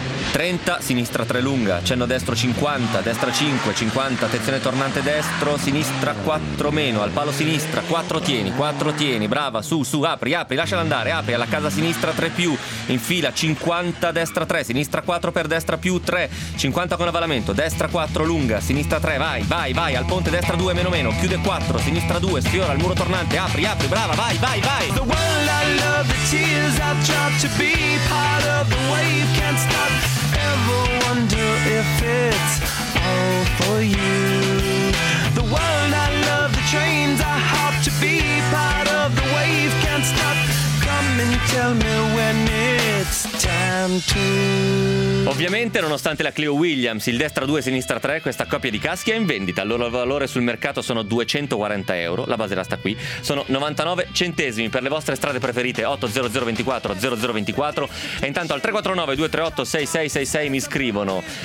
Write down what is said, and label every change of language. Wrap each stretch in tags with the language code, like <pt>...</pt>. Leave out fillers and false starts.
<it>30, sinistra 3 lunga, accenno destro 50, destra 5, 50, attenzione tornante destro, sinistra 4 meno, al palo sinistra, 4 tieni, brava, su, su, apri, apri, lasciala andare, apri, alla casa sinistra 3 più, in fila, 50, destra 3, sinistra 4 per destra più 3, 50 con avvalamento, destra 4 lunga, sinistra 3, vai, vai, vai, al ponte destra 2 meno meno, chiude 4, sinistra 2, sfiora il muro tornante, apri, apri, brava, vai, vai, vai.</it> <en>The world I love, the tears I've dropped to be part of the wave, can't stop. Ever wonder if it's all for you? The world I love, the trains I hop to be part of the wave, can't stop. Come and tell me when it's time to.</en> <it>Ovviamente, nonostante la Clio Williams, il destra 2 e sinistra 3, questa coppia di caschi è in vendita. Il loro valore sul mercato sono 240 euro. La base resta qui. Sono 99 centesimi per le vostre strade preferite. 80024 0024. E intanto al 349-238-6666 mi scrivono.</it>